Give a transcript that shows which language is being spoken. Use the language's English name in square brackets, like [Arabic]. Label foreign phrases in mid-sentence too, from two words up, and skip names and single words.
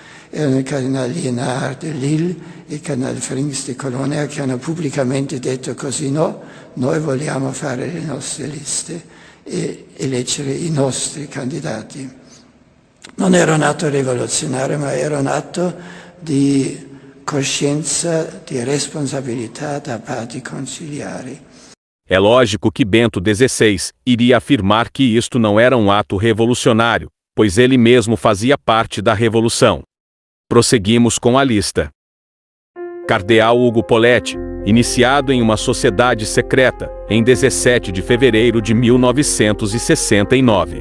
[Italian] Erano il cardinale Liénard di Lille e il cardinale Frings di Colonia che hanno pubblicamente detto così no, noi vogliamo fare le nostre liste e eleggere i nostri candidati. Non era un atto rivoluzionario, ma era un atto di coscienza, di responsabilità da parte conciliari. [Portuguese] É lógico que Bento XVI iria afirmar que isto não era um ato revolucionário, pois ele mesmo fazia parte da revolução. Prosseguimos com a lista. Cardeal Ugo Poletti, iniciado em uma sociedade secreta, em 17 de fevereiro de 1969.